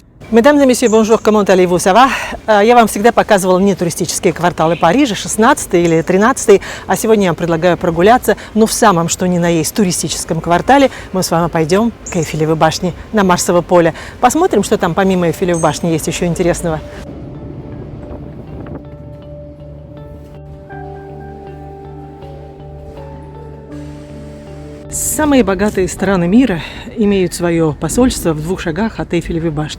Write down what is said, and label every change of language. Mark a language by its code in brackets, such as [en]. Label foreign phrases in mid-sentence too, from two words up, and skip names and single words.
[fr] Mesdames et messieurs, bonjour, comment allez-vous, ça va? [ru] Я вам всегда показывала не туристические кварталы Парижа, 16 или 13, а сегодня я вам предлагаю прогуляться, но в самом что ни на есть туристическом квартале. Мы с вами пойдем к Эйфелевой башне на Марсово поле. Посмотрим, что там помимо Эйфелевой башни есть еще интересного. Самые богатые страны мира имеют свое посольство в 2 шагах от Эйфелевой башни.